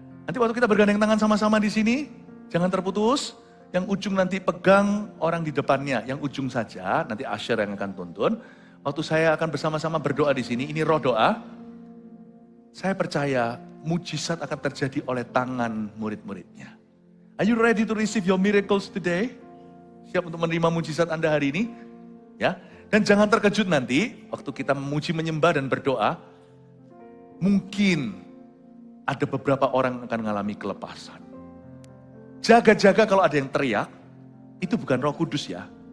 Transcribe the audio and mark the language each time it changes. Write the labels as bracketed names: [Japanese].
[Indonesian] Nanti waktu kita bergandeng tangan sama-sama di sini, jangan terputus. Yang ujung nanti pegang orang di depannya, yang ujung saja, nanti Asher yang akan tuntun. Waktu saya akan bersama-sama berdoa di sini, ini roh doa. Saya percaya mujizat akan terjadi oleh tangan murid-muridnya. [English] Are you ready to receive your miracles today? [Indonesian] Siap untuk menerima mujizat Anda hari ini? Ya. Dan jangan terkejut nanti, waktu kita memuji, menyembah dan berdoa, mungkin ada beberapa orang yang akan mengalami kelepasan. Jaga-jaga kalau ada yang teriak, itu bukan Roh Kudus ya.